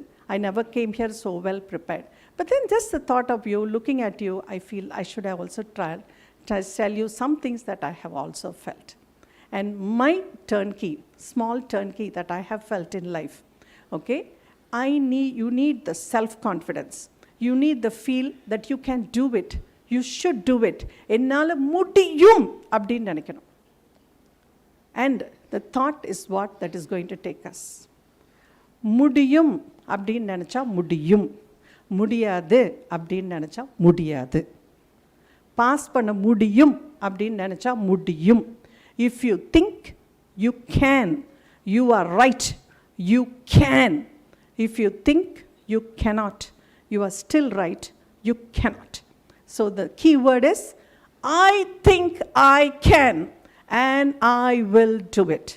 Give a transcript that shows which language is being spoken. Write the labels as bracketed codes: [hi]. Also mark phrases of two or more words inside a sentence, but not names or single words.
[en] I never came here so well prepared. But then just the thought of you, looking at you, I feel I should have also tried to tell you some things that I have also felt. And my turnkey, small turnkey that I have felt in life, okay, you need the self-confidence. You need the feel that you can do it. You should do it. [ta] என்னால முடியும் அப்படின்னு நினைக்கணும். [en] And the thought is what that is going to take us. [ta] முடியும் அப்படின்னு நினைச்சா முடியும். முடியாது அப்படின்னு நினைச்சா முடியாது. Pass பண்ண முடியும் அப்படின்னு நினைச்சா முடியும். [en] If you think, you can. You are right. You can. If you think, you cannot. You are still right. You cannot. So the key word is, I think I can, and I will do it.